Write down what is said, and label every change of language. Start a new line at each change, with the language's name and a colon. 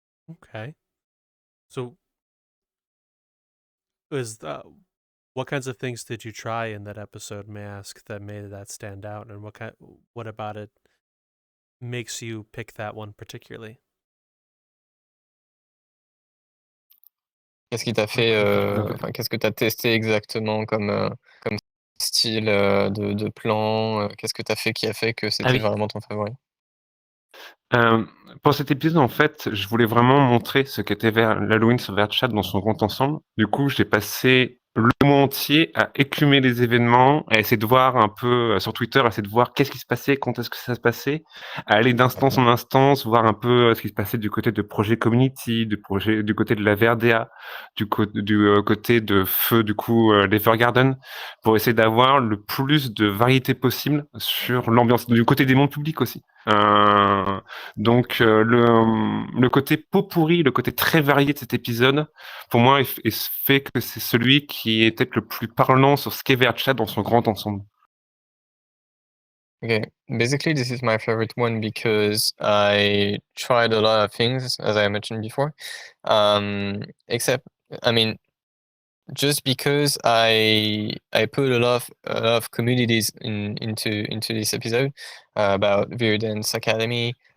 English: Okay. So, what kinds of things did you try in that episode, may I ask, that made that stand out, and what about it makes you pick that one particularly?
French: Qu'est-ce qui t'a fait, enfin, qu'est-ce que tu as testé exactement comme style de plan? Qu'est-ce que tu as fait qui a fait que c'était oui. vraiment ton favori? Pour cet épisode, en fait, je voulais vraiment montrer ce qu'était l'Halloween sur VRChat dans son grand ensemble. Du coup, j'ai passé le mois entier à écumer les événements, à essayer de voir un peu sur Twitter, à essayer de voir qu'est-ce qui se passait, quand est-ce que ça se passait, à aller d'instance en instance, voir un peu ce qui se passait du côté de projet community, du côté de la VRDA, du côté de feu, du coup, l'Evergarden, pour essayer d'avoir le plus de variété possible sur l'ambiance, du côté des mondes publics aussi. Donc le côté pot pourri, le côté très varié de cet épisode, pour moi, il fait que c'est celui qui est peut-être le plus parlant sur ce qu'est VRChat dans son grand ensemble.
English: Okay, basically this is my favorite one because I tried a lot of things, as I mentioned before. Except, I mean, just because I put a lot of communities into this episode about Viridance Academy.